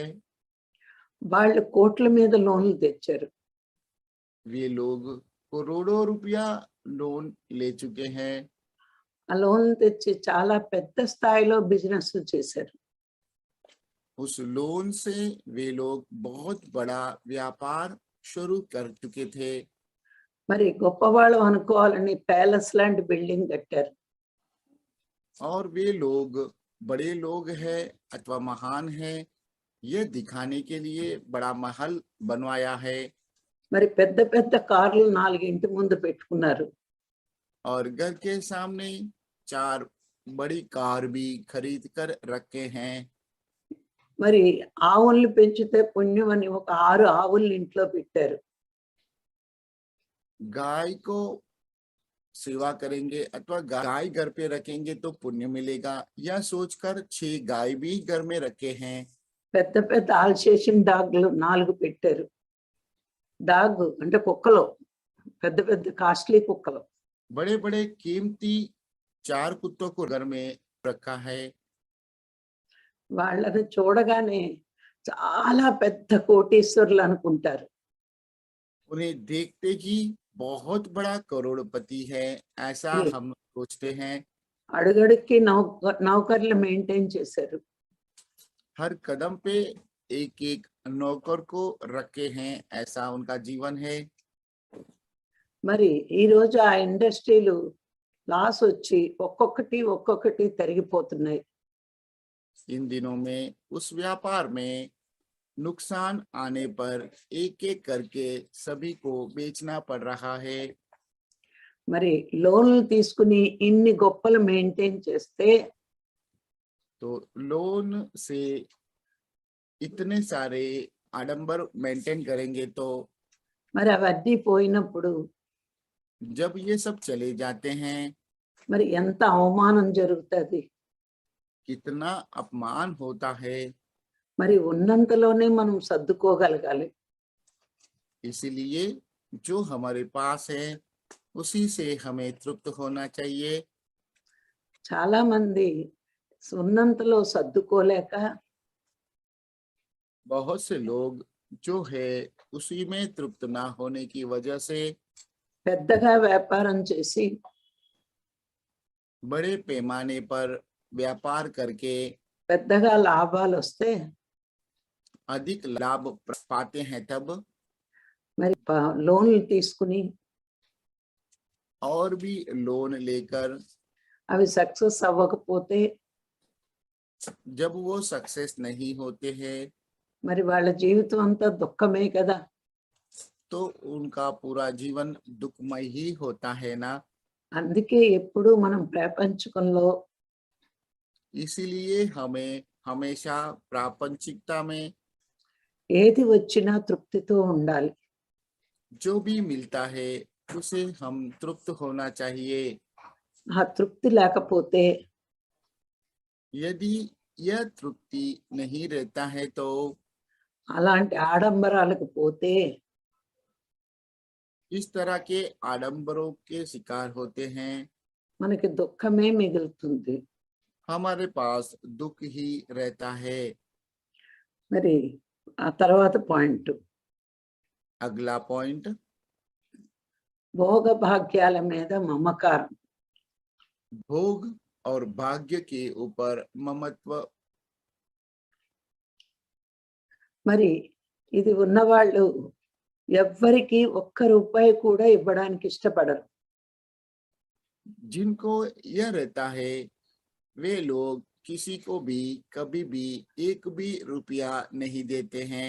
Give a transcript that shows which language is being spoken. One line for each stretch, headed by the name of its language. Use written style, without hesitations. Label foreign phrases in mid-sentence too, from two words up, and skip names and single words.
Telugu: వాళ్ళు కోట్ల మీద లోన్లు తెచ్చారు.
Hindi: वे लोग करोड़ों रुपया लोन ले चुके हैं,
Telugu: ఆ లోన్లు తెచ్చి చాలా పెద్ద స్థాయిలో బిజినెస్ చేశారు.
Hindi: उस लोन से वे लोग बहुत बड़ा व्यापार शुरू कर चुके थे,
Telugu: మరి గొప్పవాళ్ళు అనుకోవాలని ప్యాలెస్ లాంటి బిల్డింగ్ కట్టారు.
Hindi: और वे लोग बड़े लोग हैं अथवा महान हैं, यह दिखाने के लिए बड़ा महल बनवाया है,
Telugu: మరి పెద్ద పెద్ద కార్లు 4 ఇంటి ముందు పెట్టుకున్నారు.
Hindi: और घर के सामने 4 बड़ी कार भी खरीद कर रखे हैं।
Telugu: మరి ఆవుల్ని పెంచితే పుణ్యం అని ఒక 6 ఆవుల్ని ఇంట్లో పెట్టారు.
Hindi: गाय को सेवा करेंगे अथवा गाय घर पे रखेंगे तो पुण्य मिलेगा, यह सोचकर 6 गाय भी घर में रखे हैं।
Telugu: పెద్ద పెద్ద
English: Alsatian dogs
Telugu: 4 పెట్టారు. డాగ్ అంటే కుక్కలు, పెద్ద పెద్ద కాస్ట్లీ కుక్కలు.
Hindi: बड़े बड़े कीमती 4 कुत्तों को घर में रखा है।
Telugu: వాళ్ళని చూడగానే చాలా పెద్ద కోటీశ్వరులు అనుకుంటారు.
Hindi: उन्हें देखते ही बहुत बड़ा करोड़पति है ऐसा ये- हम सोचते हैं।
Telugu: అడుగడుక్కి నౌకర్లు మెయింటైన్ చేశారు.
Hindi: हर कदम पे एक एक नौकर को रखे हैं, ऐसा उनका जीवन है।
Telugu: మరి ఈ రోజు ఆ
English: industries loss
Telugu: వచ్చి ఒక్కొక్కటి తరిగిపోతున్నాయి.
Hindi: इन दिनों में उस व्यापार में नुकसान आने पर एक एक करके सभी को बेचना पड़ रहा है।
Telugu: మరి లోన్లు తీసుకుని ఇన్ని గొప్పలు మెయింటైన్ చేస్తే
Hindi: तो लोन से इतने सारे आडंबर मेंटेन करेंगे तो
Telugu: మరి అవన్నీ పోయినప్పుడు
Hindi: जब ये सब चले जाते हैं
Telugu: మరి ఎంత అవమానం జరుగుతుంది.
Hindi: कितना अपमान होता है।
Telugu: మరి ఉన్నంతలోనే మనం సర్దుకోగలగాలి.
Hindi: इसलिए जो हमारे पास है उसी से हमें तृप्त होना चाहिए।
Telugu: చాలా మంది ఉన్నంతలో సర్దుకోలేక
Hindi: बहुत से लोग जो है उसी में तृप्त ना होने की वजह से
Telugu: పెద్దగా వ్యాపారం చేసి
Hindi: बड़े पैमाने पर व्यापार करके
Telugu: పెద్దగా లాభాలు వస్తే
Hindi: अधिक लाभ पाते हैं, तब
Telugu: మరి లోన్లు తీసుకుని
Hindi: और भी लोन लेकर
Telugu: అవి సక్సెస్ అవ్వకపోతే
Hindi: जब वो सक्सेस नहीं होते हैं
Telugu: మరి వాళ్ళ జీవితం అంతా దుఃఖమే కదా.
Hindi: तो उनका पूरा जीवन दुखमय ही होता है ना।
Telugu: అందుకే ఎప్పుడు మనం ప్రపంచకంలో
Hindi: इसीलिए हमें हमेशा प्रापंचिकता में
Telugu: ఏది వచ్చినా తృప్తితో ఉండాలి.
Hindi: जो भी मिलता है उसे हम तृप्त होना चाहिए।
Telugu: ఆ తృప్తి లేకపోతే
Hindi: यदि यह तृप्ति नहीं रहता है तो
Telugu: అలాంటి ఆడంబరాలకు పోతే
Hindi: इस तरह के आडंबरों के शिकार होते हैं,
Telugu: మనకి దుఃఖమే మిగులుతుంది.
Hindi: हमारे पास दुख ही रहता है।
Telugu: మరి ఆ తర్వాత పాయింట్
Hindi: अगला पॉइंट,
Telugu: భోగ భాగ్యాల మీద మమకారం.
Hindi: भोग और भाग्य के ऊपर ममत्व।
Telugu: మరి ఇది ఉన్నవాళ్ళు ఎవ్వరికి ఒక్క రూపాయి కూడా ఇవ్వడానికి ఇష్టపడరు.
Hindi: जिनको यह रहता है वे लोग किसी को भी कभी भी एक भी रुपया नहीं देते हैं।